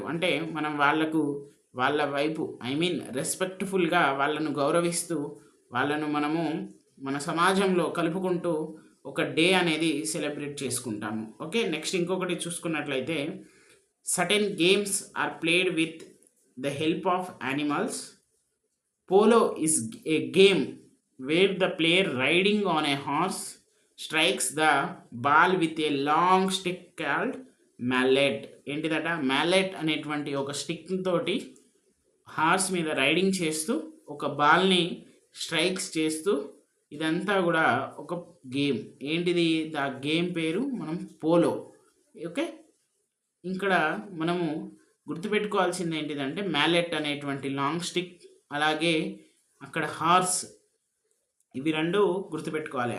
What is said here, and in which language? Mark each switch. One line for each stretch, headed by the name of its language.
Telugu: అంటే మనం వాళ్ళ వైపు రెస్పెక్ట్ఫుల్గా వాళ్ళను గౌరవిస్తూ వాళ్ళను మనము మన సమాజంలో కలుపుకుంటూ ఒక డే అనేది సెలబ్రేట్ చేసుకుంటాము.
English: okay, next
Telugu: ఇంకొకటి చూసుకున్నట్లయితే
English: Certain games are played with the help of animals. Polo is a game where the player riding on a horse strikes the ball with a long stick called mallet.
Telugu: ఏంటిదట? Malate అనేటువంటి ఒక stick తోటి horse మీద riding చేస్తూ ఒక బాల్ని strikes చేస్తూ, ఇదంతా కూడా ఒక గేమ్. ఏంటిది? ద గేమ్ పేరు మనం పోలో. ఓకే, ఇక్కడ మనము గుర్తుపెట్టుకోవాల్సింది ఏంటిదంటే మ్యాలెట్ అనేటువంటి లాంగ్ స్టిక్, అలాగే అక్కడ హార్స్, ఇవి 2 గుర్తుపెట్టుకోవాలి.